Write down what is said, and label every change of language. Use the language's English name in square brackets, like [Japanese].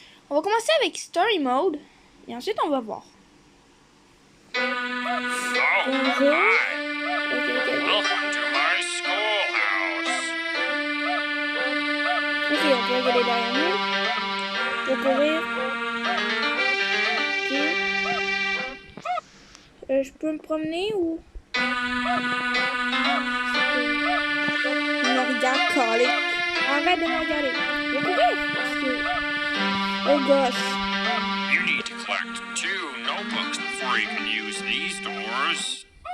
[French] On va commencer avec story mode et ensuite on va voir. Bonjour. [English] Welcome to my schoolhouse. [French] Ok, on peut regarder derrière nous. On peut courir. Ok. Je peux me promener ou... Il me regarde calé. Arrête de me regarder. Je vais courir parce que... [English] Oh gosh. You need to collect 2 notebooks before you can use these doors.